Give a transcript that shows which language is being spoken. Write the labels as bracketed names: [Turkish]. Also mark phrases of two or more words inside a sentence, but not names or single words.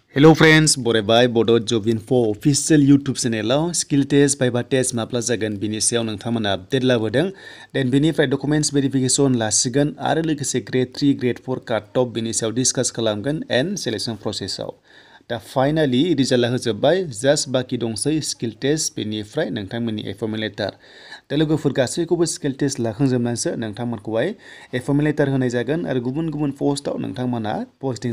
[English] Hello friends, [Bodo] बरायबाय Bodo Job Info [English] official YouTube channel skill test viva test [Bodo] माब्ला जागोन बिनि सायाव नोंथांमोना अपडेट लाबोदों देन बिनिफ्राय [English] documents verification [Bodo] लासिगोन आरो लोगोसे [English] grade 3 grade 4 cut off [Bodo] बिनि सायाव डिसकास खालामगोन [English] and selection [Bodo] प्रसेसआव दा फाइनाली रिजाल्टआ होजोबबाय जास्ट बाकी दंसै [English] skill test [Bodo] बेनिफ्राय नोंथांमोननि [English] appointment letter [Bodo] दा लोगोफोर गासैखौबो [English] skill test [Bodo] लाखांजोबनानैसो नोंथांमोनखौहाय [English] appointment letter [Bodo] होनाय जागोन आरो गुबुन गुबुन पोस्टआव नोंथांमोना पोस्टिं